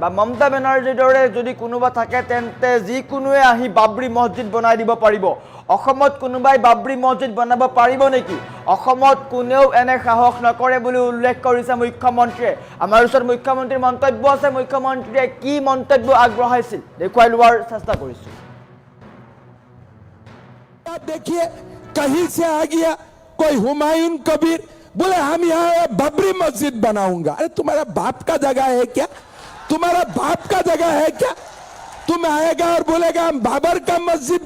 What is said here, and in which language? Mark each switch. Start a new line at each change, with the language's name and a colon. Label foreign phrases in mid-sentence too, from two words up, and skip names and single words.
Assamese: দৰে যদি কোনোবা থাকে তেন্তে যিকোনোৱে আহি বাবৰি মছজিদ বনাই দিব পাৰিব অসমত কোনোবাই বাবৰি মছজিদ বনাব পাৰিব নেকি অসমত কোনেও এনে সাহস নকৰে বুলি উল্লেখ কৰিছে মুখ্যমন্ত্ৰীয়ে আমাৰ ওচৰত মুখ্যমন্ত্ৰীৰ মন্তব্য আছে মুখ্যমন্ত্ৰীয়ে কি মন্তব্য আগবঢ়াইছিল দেখুৱাই লোৱাৰ চেষ্টা কৰিছো
Hindi: देखिए कहीं से आ गया कोई हुमायूं कबीर बोले हम यहाँ बाबरी मस्जिद बनाऊंगा अरे तुम्हारा बाप का जगह है क्या तुम्हारा बाप का जगह है क्या तुम आएगा और बोलेगा हम बाबर का मस्जिद